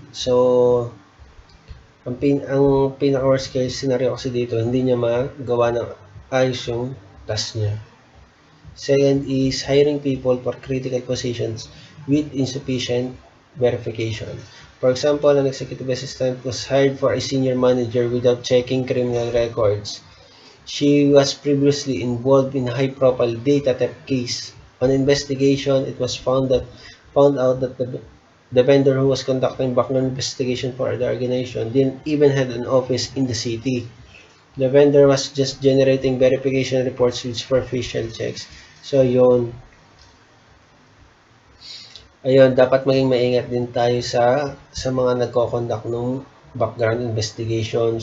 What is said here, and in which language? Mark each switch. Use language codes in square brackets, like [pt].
[tl] So, ang pinaka [en] worst case scenario [tl] kasi dito, hindi niya magawa ng ayos yung task niya. [en] Second is hiring people for critical positions with insufficient verification. For example, an executive assistant was hired for a senior manager without checking criminal records. She was previously involved in a high-profile data theft case. On investigation, it was found out that the vendor who was conducting background investigation for the organization didn't even have an office in the city. The vendor was just generating verification reports with superficial checks. [tl] So yun, ayun, dapat maging maingat din tayo sa mga nagko-conduct ng background investigation.